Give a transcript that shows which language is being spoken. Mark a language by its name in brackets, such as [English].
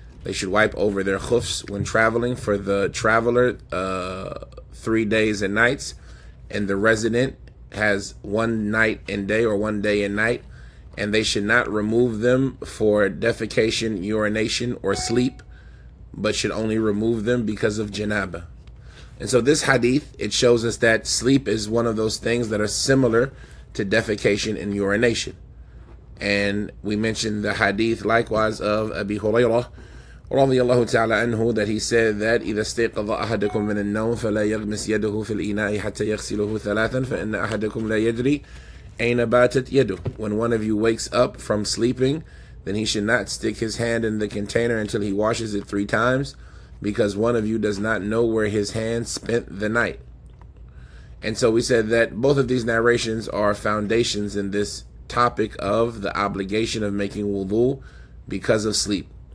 [English] They should wipe over their khufs when traveling for the traveler 3 days and nights, and the resident has 1 night and day, or 1 day and night, and they should not remove them for defecation, urination, or sleep, but should only remove them because of janaba. And so this hadith, it shows us that sleep is one of those things that are similar to defecation and urination. And we mentioned the hadith likewise of [Arabic] Abi Hurairah رضي الله تعالى عنه, [English] that he said that [Arabic] إذا استيقظ أحدكم من النوم فلا يغمس يده في الإناء حتى يغسله ثلاثا فإن أحدكم لا يدري أين باتت يده. [English] When one of you wakes up from sleeping, then he should not stick his hand in the container until he washes it 3 times, because one of you does not know where his hand spent the night. And so we said that both of these narrations are foundations in this topic of the obligation of making wudu because of sleep.